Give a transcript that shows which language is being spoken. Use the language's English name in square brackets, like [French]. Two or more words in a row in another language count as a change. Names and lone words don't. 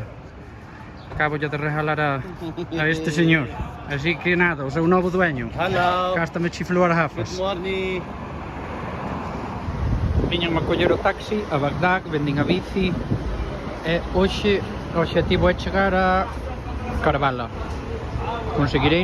[Galician] Acabo de regalar a este señor. Así que nada, o seu novo dueño. [English] Hello. [Galician] Cástame chiflou as [English] Good [Galician] gafas. [English] morning. [Galician] Viñan a coller o taxi a Bagdad, vendín a bici. E hoxe o obxectivo é chegar a Karbala. Conseguirei?